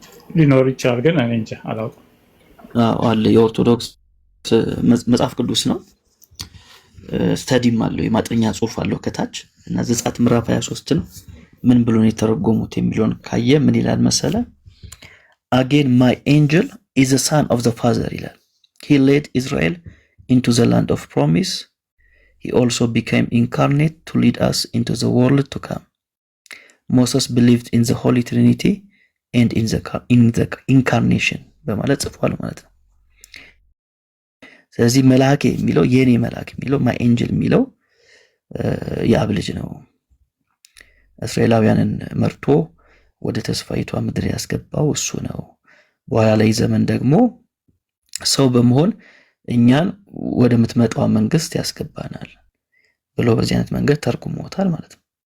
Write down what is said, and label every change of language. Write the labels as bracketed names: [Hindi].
[Amharic] ሊኖር ይችላል ግን እኔ እንጃ አላውቅም። አለ የኦርቶዶክስ መጽሐፍ ቅዱስ ነው። ስተዲም አለው የማጥኛ ጽሑፍ አለው ከታች እና ዘጸአት ምዕራፍ 23ን ምን ብሎ ነው የተረጎሙት የሚለውን ካየ ምን ይላል መሰለ? [English] Again my angel is a son of the father ይላል። He led Israel into the land of promise. He also became incarnate to lead us into the world to come. Moses believed in the Holy Trinity and in the incarnation [Amharic] በማለት ጽፏል ማለት ነው። ስለዚህ መልአክ የሚለው የኔ መልአክ የሚለው ማይ ኤንጅል የሚለው የአብ ልጅ ነው። እስራኤላውያንን መርቶ ወደ ተስፋይቷ ምድር ያስገባው እሱ ነው። በኋላ ላይ ዘመን ደግሞ ሰው በመሆን እኛን ወደ ምትመጣው መንግስት ያስገባናል ብሎ በዚህ አይነት መንገድ ተርጉሞታል ማለት ነው።